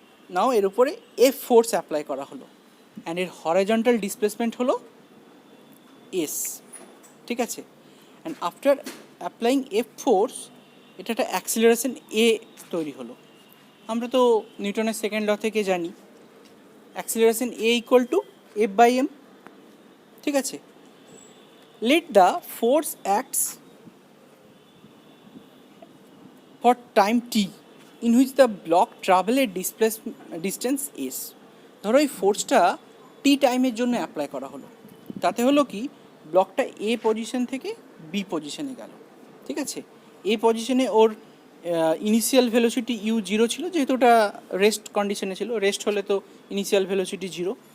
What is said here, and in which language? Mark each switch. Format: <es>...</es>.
<bn>নাও এর উপরে F force apply করা হলো, অ্যান্ড এর হরাইজন্টাল ডিসপ্লেসমেন্ট হলো এস। ঠিক আছে, and after applying F force এটা একটা অ্যাক্সিলারেশন এ তৈরি হলো। আমরা তো নিউটনের সেকেন্ড ল থেকে জানি acceleration A equal to F by M. ঠিক আছে,</bn> <en>Let the force acts for time t in which the block travel a distance s.</en> <bn>ধরো এই ফোর্সটা টি টাইমের জন্য অ্যাপ্লাই করা হলো, তাতে হলো কি ব্লকটা এ পজিশন থেকে বি পজিশনে গেল। ঠিক আছে, এ পজিশনে ওর ইনিশিয়াল ভেলোসিটি ইউ জিরো ছিল, যেহেতু ওটা রেস্ট কন্ডিশনে ছিল, রেস্ট হলে তো ইনিশিয়াল ভেলোসিটি জিরো।</bn>